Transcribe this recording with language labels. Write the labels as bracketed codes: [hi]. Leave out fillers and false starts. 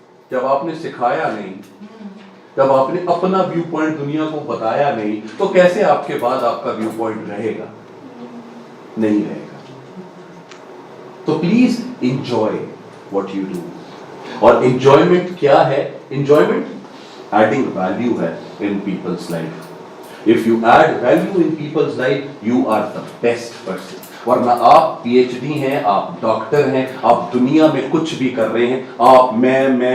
[ur] جب آپ نے سکھایا نہیں, جب آپ نے اپنا ویو پوائنٹ دنیا کو بتایا نہیں, تو کیسے آپ کے بعد آپ کا ویو پوائنٹ رہے گا؟ نہیں رہے گا. [en] تو please enjoy what you do. اور enjoyment [ur] کیا ہے؟ [en] enjoyment adding value ہے in people's life. If you add value in people's life, you are the best person. [ur] ورنہ آپ پی ایچ ڈی ہیں, آپ ڈاکٹر ہیں, آپ دنیا میں کچھ بھی کر رہے ہیں, آپ میں.